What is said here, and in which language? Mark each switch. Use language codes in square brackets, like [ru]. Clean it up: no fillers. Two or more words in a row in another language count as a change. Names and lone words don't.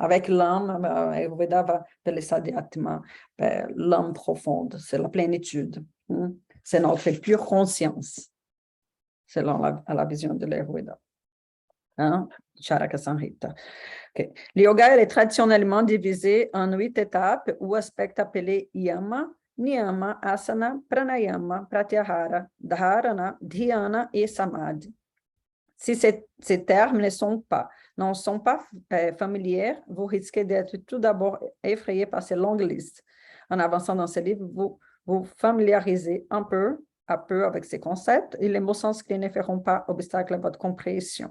[fr] Avec l'âme, Ayurveda va appeler ça d'Atma, l'âme profonde, c'est la plénitude. C'est notre pure conscience, selon la vision de l'Ayurveda. Charaka Samhita. Okay. Le yoga est traditionnellement divisé en 8 étapes ou aspects appelés yama, niyama, asana, pranayama, pratyahara, dharana, dhyana et samadhi. Si ces termes non sont pas familiers, vous risquez d'être tout d'abord effrayé par ces longues listes. En avançant dans ce livre, vous vous familiarisez un peu à peu avec ces concepts et les mots sanscrits ne feront pas obstacle à votre compréhension.